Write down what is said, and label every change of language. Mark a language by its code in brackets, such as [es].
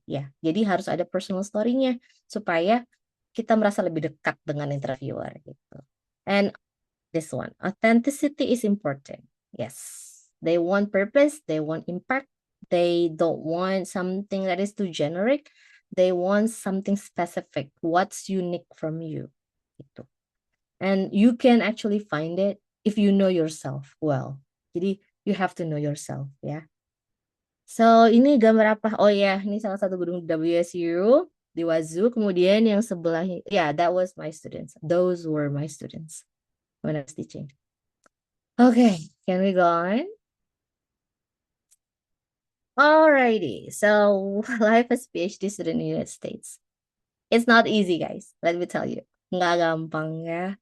[id] Ya, jadi harus ada personal story-nya supaya kita merasa lebih dekat dengan interviewer gitu. [en] And This one. Authenticity is important. Yes. They want purpose, they want impact. They don't want something that is too generic. They want something specific. What's unique from you? [id] Gitu. [en] And you can actually find it if you know yourself well. [id] Jadi [en] you have to know yourself ya. So [id] ini gambar apa? Oh ya, ini salah satu gedung WSU di Wazoo. Kemudian yang sebelahnya, [en] yeah, that was my students. Those were my students when I was teaching. Okay, can we go on? Alrighty, so life as PhD student in the United States. It's not easy, guys. Let me tell you. [id] Nggak gampang ya.